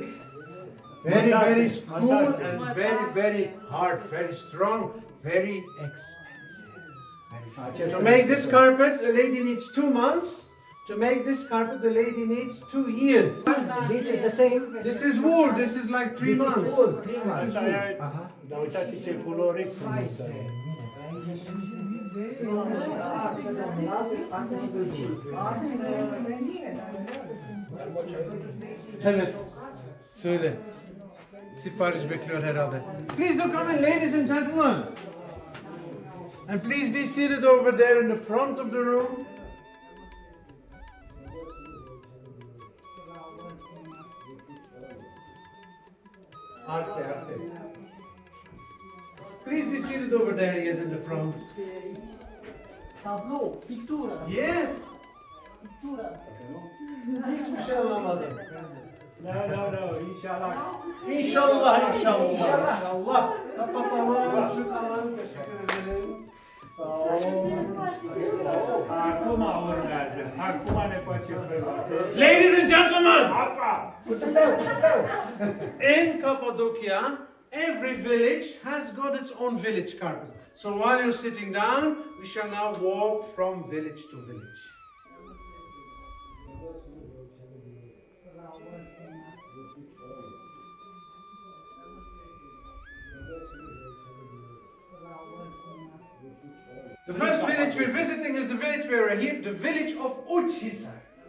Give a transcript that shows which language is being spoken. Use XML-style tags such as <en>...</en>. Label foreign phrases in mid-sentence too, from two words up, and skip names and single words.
<en>Very, very cool and very, very hard, very strong, very expensive. To make this carpet, a lady needs 2 months. To make this carpet, the lady needs 2 years. This is the same. This is wool. This is like 3 This months. is wool, 3 months. This is wool.</en> <ro>Dar uitați ce culori frumoase.</ro> <tr>Evet. Söyle. Sipariş bekliyor herhalde.</tr> <en>Please do come in, ladies and gentlemen. And please be seated over there in the front of the room. Please be seated over there, he is in the front.</en> <ro>Tablo, pictură. Yes. Pictură.</ro> <tr>Hiçbir şey anlamadım. No, inşallah. İnşallah, inşallah. Kapatalım. Şu kalanı teşekkür ederim. Sağ olun.</tr> <ro>Acum urmează. Acum ne facem felul.</ro> <en>Ladies and gentlemen, Apa! in Cappadocia, every village has got its own village carpet. So while you're sitting down, we shall now walk from village to village. The first village we're visiting is the village where we're here, the village of Uçhisar.</en>